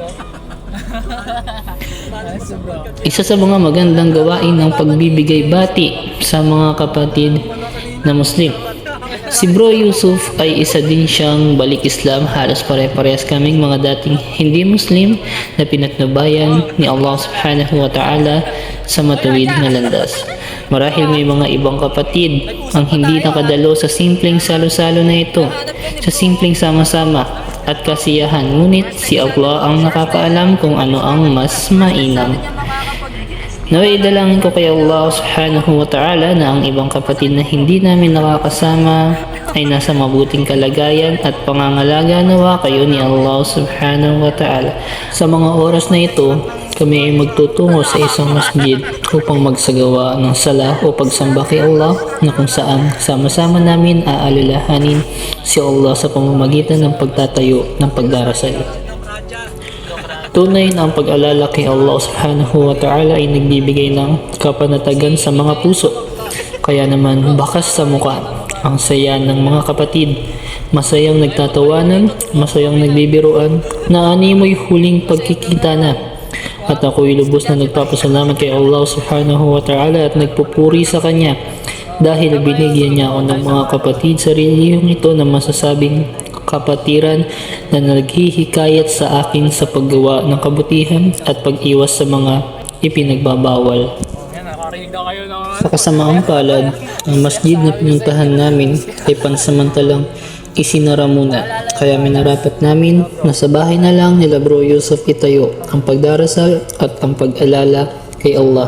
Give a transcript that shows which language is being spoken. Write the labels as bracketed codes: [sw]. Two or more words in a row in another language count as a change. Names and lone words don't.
[tl] Isa sa mga magandang gawain ng pagbibigay bati sa mga kapatid na Muslim. Si Bro Yusuf ay isa din siyang balik Islam. Halos pare-parehas kaming mga dating hindi Muslim na pinatnubayan ni [ar] الله سبحانه وتعالى [tl] sa matuwid na landas. Marahil may mga ibang kapatid ang hindi nakadalo sa simpleng salo-salo na ito, sa simpleng sama-sama at kasiyahan, ngunit si Allah ang nakakaalam kung ano ang mas mainam. Naway idalangin ko kay [ar] الله سبحانه وتعالى [tl] na ang ibang kapatid na hindi namin nakakasama ay nasa mabuting kalagayan at pangangalaga nawa kayo ni [ar] الله سبحانه وتعالى. [tl] Sa mga oras na ito, kami ay magtutungo sa isang masjid upang magsagawa ng sala o pagsamba kay Allah na kung saan sama-sama namin aalalahanin si Allah sa pamamagitan ng pagtatayo ng pagdarasal. Tunay na ang pag-alala kay [ar] الله سبحانه وتعالى [tl] ay nagbibigay ng kapanatagan sa mga puso. Kaya naman bakas sa mukha ang saya ng mga kapatid, masayang nagtatawanan, masayang nagbibiruan, na animoy huling pagkikita na. At ako'y lubos na nagpapasalamat kay [ar] الله سبحانه وتعالى [tl] at nagpupuri sa Kanya dahil binigyan niya ako ng mga kapatid sa relihiyong ito na masasabing kapatiran na naghihikayat sa akin sa paggawa ng kabutihan at pag-iwas sa mga ipinagbabawal. Sa kasamaang palad, ang masjid na pinuntahan namin ay pansamantalang isinara muna, kaya minarapat namin na sa bahay na lang nila Bro Yusuf itayo ang pagdarasal at ang pag-alala kay Allah.